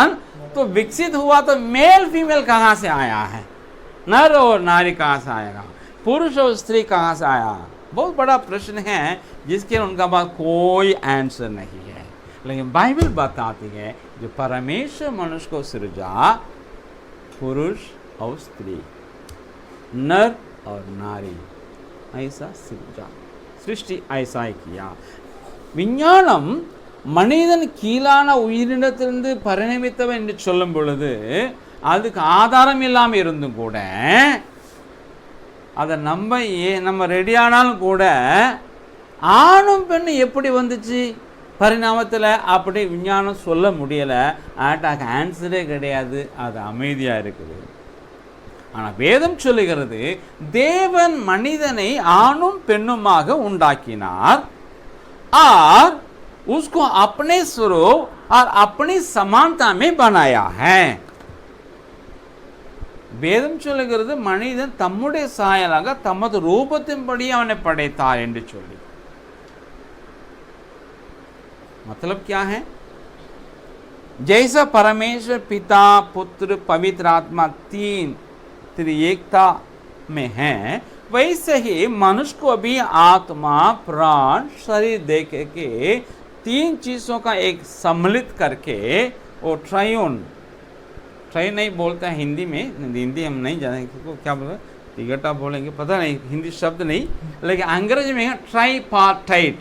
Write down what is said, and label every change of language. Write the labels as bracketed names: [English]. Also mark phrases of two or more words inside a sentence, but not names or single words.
[Hindi] तो विकसित हुआ तो [English] male female [Hindi] कहाँ से आया है, नर और नारी कहाँ से आएगा, पुरुष और स्त्री कहाँ से आया, बहुत बड़ा प्रश्न है जिसके उनका पास कोई आंसर नहीं है. लेकिन बाइबल बताती है जो परमेश्वर मनुष्य को सृजा, पुरुष और स्त्री, नर और नारी, ऐसा सृजा, सृष्टि ऐसा ही किया. [Tamil] விஞ்ஞானம் மனிதன் கீழான உயிரினத்திலிருந்து பரிணமித்தவன் என்று சொல்லும் பொழுது அதுக்கு ஆதாரம் இல்லாமல் இருந்தும் கூட அதை நம்ம ரெடியானாலும் கூட ஆணும் பெண்ணு எப்படி வந்துச்சு பரிணாமத்தில் அப்படி விஞ்ஞானம் சொல்ல முடியலை. ஆட்டாக்கு ஆன்சரே கிடையாது, அது அமைதியாக இருக்குது. ஆனால் வேதம் சொல்லுகிறது தேவன் மனிதனை ஆணும் பெண்ணுமாக உண்டாக்கினார் [Hindi] और उसको अपने स्वरूप और अपनी समानता में बनाया है. [Tamil] வேதம் சொல்லுகிறது மனிதன் தம்முடைய சாயலாக தமது ரூபத்தின்படி அவனை படைத்தார் என்று சொல்லி. [Hindi] मतलब क्या है, जैसा परमेश्वर पिता पुत्र पवित्र आत्मा तीन त्रिएकता में है, वैसे ही मनुष्य को भी आत्मा प्राण शरीर दे के तीन चीज़ों का एक सम्मिलित करके वो ट्रायून नहीं बोलते हैं हिंदी में, हिंदी हम नहीं जानेंगे क्या बोलते, तिगटा बोलेंगे पता नहीं, हिंदी शब्द नहीं, लेकिन अंग्रेजी में ट्राईपार्टाइट.